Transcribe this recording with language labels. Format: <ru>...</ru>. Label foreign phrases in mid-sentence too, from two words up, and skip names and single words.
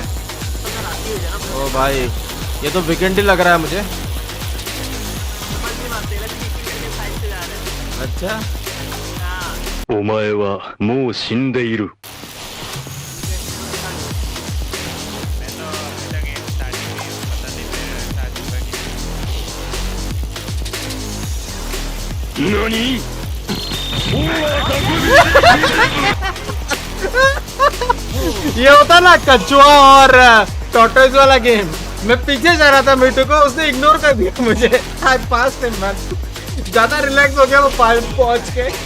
<hi>ओ भाई ये तो वीकेंड ही लग रहा है मुझे. अच्छा</hi> <ja>お前はもう死んでいる。何</ja> <hi>ये होता ना कछुआ और टॉर्टोइज वाला गेम. मैं पीछे जा रहा था मिट्टू को. उसने इग्नोर कर दिया मुझे. आज</hi> <en>pass time match</en> <hi>ज्यादा रिलैक्स हो गया वो पहुंच के.</hi>